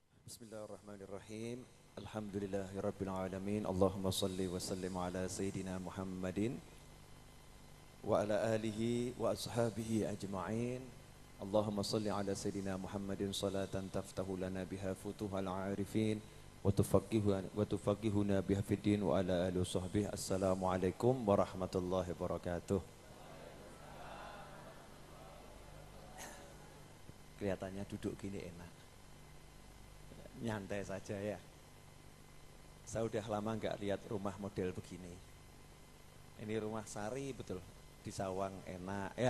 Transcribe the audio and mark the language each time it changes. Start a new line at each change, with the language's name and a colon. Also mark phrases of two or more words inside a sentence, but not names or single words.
Arabic: بسم الله الرحمن الرحيم. الحمد لله رب العالمين. اللهم صل وسلم على سيدنا محمد وعلى آله وأصحابه أجمعين. اللهم صل على سيدنا محمد صلاة تفتح لنا بها فتوح العارفين وتفقهنا بها في الدين وعلى آله وصحبه. السلام عليكم ورحمة الله وبركاته.
Indonesian: Kelihatannya duduk gini enak, nyantai saja ya. Saya udah lama nggak lihat rumah model begini. Ini rumah sari betul, di sawang enak ya.